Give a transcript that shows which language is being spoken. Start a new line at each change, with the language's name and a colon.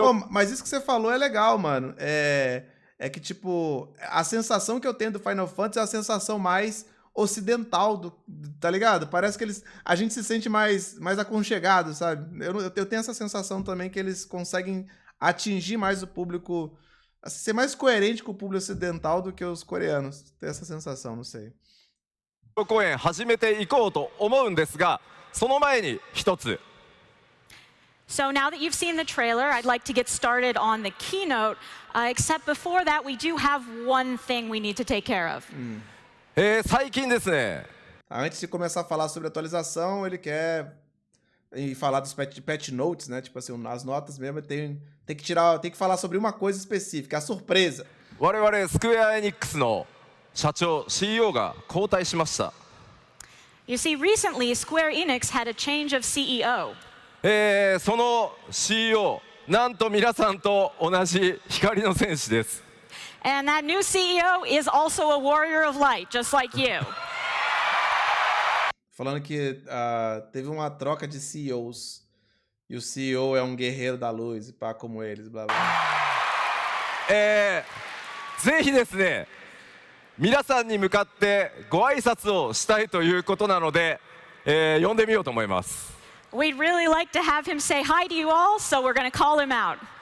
Portuguese: Mas isso que você falou é legal, mano. é que, tipo, a sensação que eu tenho do Final Fantasy é a sensação mais ocidental tá ligado? Parece que a gente se sente mais aconchegado, sabe? Eu tenho essa sensação também que eles conseguem atingir mais o público, assim, ser mais coerente com o público ocidental do que os coreanos. Tenho essa sensação, não sei.
Japanese: 公演始めていこうと思うんですが、その前に一つ。
English: So now that you've seen the trailer, I'd like to get started on the keynote. Except before that, we do have one thing we need to take care of.
Japanese: 最近ですね、
Portuguese: Antes de começar a falar sobre atualização, ele quer falar dos patch notes, né? Tipo assim, as notas mesmo, tem que falar sobre uma coisa específica, a surpresa.
Japanese: 我々スクエアエニックスの社長 CEO が交代しました。
English: You see, recently, Square Enix had a change of CEO.
Japanese: その CEO なんと皆さんと同じ光の戦士です。
English: And that new CEO is also a warrior of light, just like you.
Portuguese: Falando que teve uma troca de CEOs. E o CEO é um guerreiro da luz, e pá, como eles, blá blá.
Japanese: ぜひですね、皆さんに向かってご挨拶をしたいということなので、呼んでみようと思います。
English: We'd really like to have him say hi to you all, so we're going to call him out.